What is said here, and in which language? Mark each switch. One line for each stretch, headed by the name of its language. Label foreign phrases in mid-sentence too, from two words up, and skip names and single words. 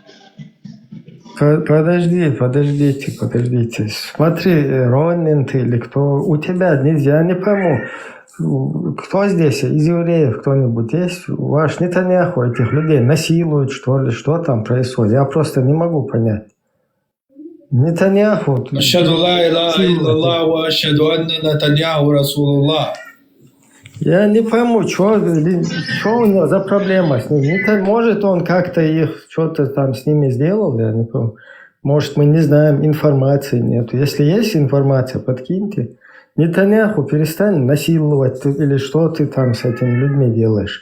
Russian: Подождите. Смотри, Ронин ты или кто, у тебя нельзя, я не пойму. Кто здесь из евреев, кто-нибудь есть? Ваш Нетаньяху этих людей насилует, что ли? Что там происходит? Я просто не могу понять. Нетаньяху...
Arabic: أشهد لا إله إلا الله وأشهد أن نتنياهو رسول الله.
Russian: Я не пойму, что у него за проблема с ним. Может, он как-то их что-то там с ними сделал, я не помню. Может, мы не знаем, информации нет. Если есть информация, подкиньте. Нетаньяху, перестань насиловать, или что ты там с этими людьми делаешь?